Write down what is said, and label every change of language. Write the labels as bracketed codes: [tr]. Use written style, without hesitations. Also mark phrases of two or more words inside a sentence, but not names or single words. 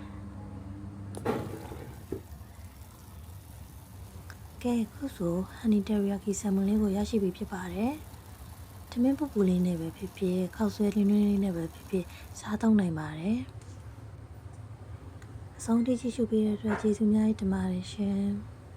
[my] ကဲခုဆို [en] honey teriyaki salmon [my] လေးကိုရရှိပြီဖြစ်ပါတယ်ထမင်းပူပူလေးနဲ့ပဲဖြစ်ဖြစ်ခောက်ဆွဲလေးနွေးလေးနဲ့ပဲဖြစ်ဖြစ်စားသုံးနိုင်ပါတယ်အဆုံးထိကြည့်ရှုပေးတဲ့အတွက်ကျေးဇူးများတင်ပါတယ်ရှင်